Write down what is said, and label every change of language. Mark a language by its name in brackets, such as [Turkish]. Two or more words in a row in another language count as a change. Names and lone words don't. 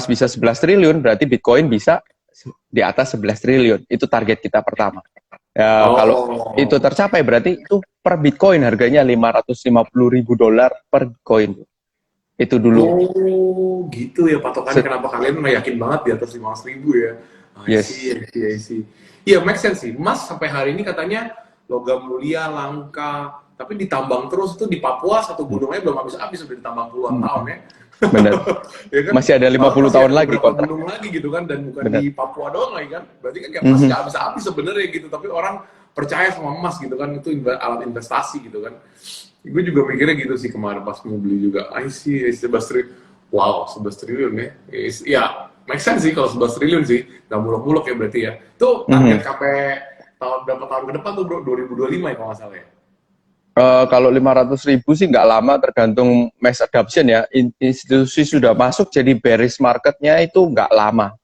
[Indonesian] emas bisa 11 triliun, berarti Bitcoin bisa di atas 11 triliun. Itu target kita pertama. Ya, kalau itu Oh. tercapai berarti itu per Bitcoin harganya 550.000 dolar per Bitcoin. Itu dulu. Oh, gitu ya patokannya. Kenapa kalian nggak yakin banget di atas 500.000 ya? Yes. [English] I see. [Indonesian] Iya, [English] make sense [Indonesian] sih. Emas sampai hari ini katanya logam mulia, langka. Tapi ditambang terus itu di Papua satu gunungnya belum habis-habis sudah ditambang puluhan tahun ya. Bener. Ya kan? Masih ada Bahkan 50 masih tahun ada lagi beberapa kontrak. gunung lagi gitu kan dan bukan Bener. di Papua doang lagi kan. Berarti kan kayak emas Mhm. nggak habis-habis sebenarnya gitu. Tapi orang percaya sama emas gitu kan itu alat investasi gitu kan. Gue juga mikirnya gitu sih kemarin pas mau beli juga. [English] I see, [Indonesian] 11 triliun. Wow, 11 triliun ya. Ya, [English] make sense [Indonesian] sih kalau 11 triliun sih. Nggak muluk-muluk ya berarti ya. Itu target Mhm. KP tahun berapa tahun ke depan tuh bro? 2025 ya kalau nggak salah ya? Kalau 500.000 sih nggak lama, tergantung [English] mass adoption [Indonesian] ya. Institusi sudah masuk, jadi [English] bearish marketnya [Indonesian] itu nggak lama.